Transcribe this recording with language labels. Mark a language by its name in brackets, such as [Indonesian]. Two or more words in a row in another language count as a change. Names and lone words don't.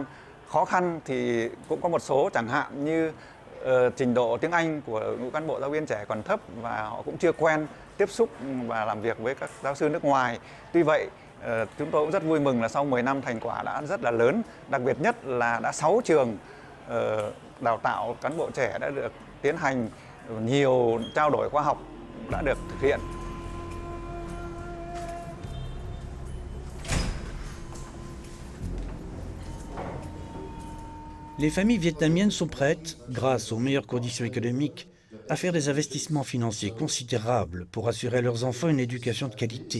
[Vietnamese] Khó khăn thì cũng có một số, chẳng hạn như trình độ tiếng Anh của đội ngũ cán bộ giáo viên trẻ còn thấp và họ cũng chưa quen tiếp xúc và làm việc với các giáo sư nước ngoài. Tuy vậy, chúng tôi cũng rất vui mừng là sau 10 năm thành quả đã rất là lớn, đặc biệt nhất là đã 6 trường đào tạo cán bộ trẻ đã được tiến hành, nhiều trao đổi khoa học đã được thực hiện. [French] Les familles vietnamiennes sont prêtes, grâce aux meilleures conditions économiques, à faire des investissements financiers considérables pour assurer à leurs enfants une éducation de qualité.